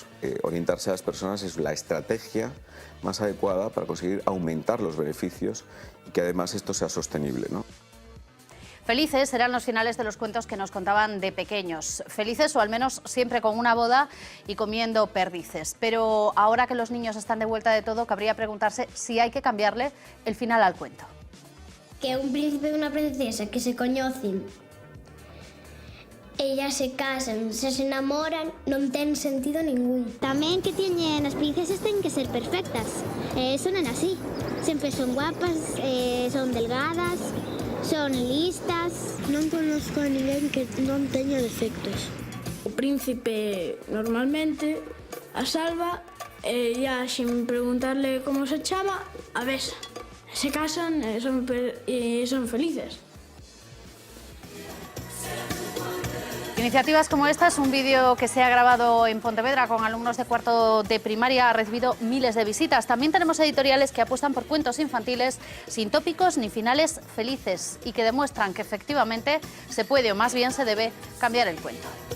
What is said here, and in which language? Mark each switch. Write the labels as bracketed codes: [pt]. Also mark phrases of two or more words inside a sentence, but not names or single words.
[es] Orientarse a las personas es la estrategia más adecuada para conseguir aumentar los beneficios y que además esto sea sostenible, ¿no? Felices eran los finales de los cuentos que nos contaban de pequeños. Felices o al menos siempre con una boda y comiendo perdices. Pero ahora que los niños están de vuelta de todo, cabría preguntarse si hay que cambiarle el final al cuento. [gl] Que un príncipe e unha princesa que se coñecen, [es] ellas se casan, se enamoran, [gl] non ten sentido ningún. Tamén que teñen as princesas ten que ser perfectas. Son así. Sempre son guapas, son delgadas, son listas. Non conozco a ninguén que non teña defectos. O príncipe normalmente a salva e [es] ya sin preguntarle [gl] como se chama, a besa. [es] Se casan [gl] e son felices. [es] Iniciativas como esta es un vídeo que se ha grabado en Pontevedra con alumnos de cuarto de primaria, ha recibido miles de visitas. También tenemos editoriales que apuestan por cuentos infantiles sin tópicos ni finales felices y que demuestran que efectivamente se puede o más bien se debe cambiar el cuento.